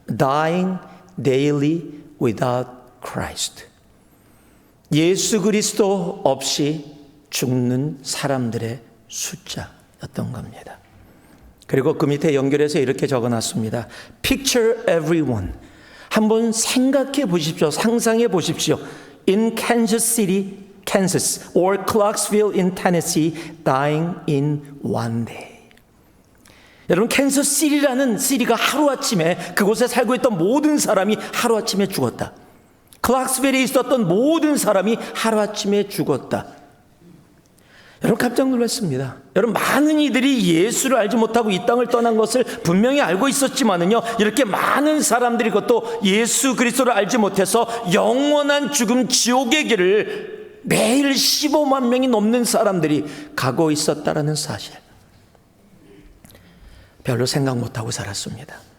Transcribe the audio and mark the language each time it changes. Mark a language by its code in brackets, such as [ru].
[en] Dying daily without Christ. [ko] 예수 그리스도 없이 죽는 사람들의 숫자였던 겁니다. 그리고 그 밑에 연결해서 이렇게 적어놨습니다. [en] Picture everyone. [ko] 한번 생각해 보십시오. 상상해 보십시오. [en] In Kansas City, Kansas, or Clarksville in Tennessee, dying in one day. [ko] 여러분, 캔서시티라는 시리가 하루아침에 그곳에 살고 있던 모든 사람이 하루아침에 죽었다. 클락스빌에 있었던 모든 사람이 하루아침에 죽었다. 여러분, 깜짝 놀랐습니다. 여러분, 많은 이들이 예수를 알지 못하고 이 땅을 떠난 것을 분명히 알고 있었지만은요, 이렇게 많은 사람들이 그것도 예수 그리스도를 알지 못해서 영원한 죽음 지옥의 길을 매일 15만 명이 넘는 사람들이 가고 있었다라는 사실, 별로 생각 못하고 살았습니다.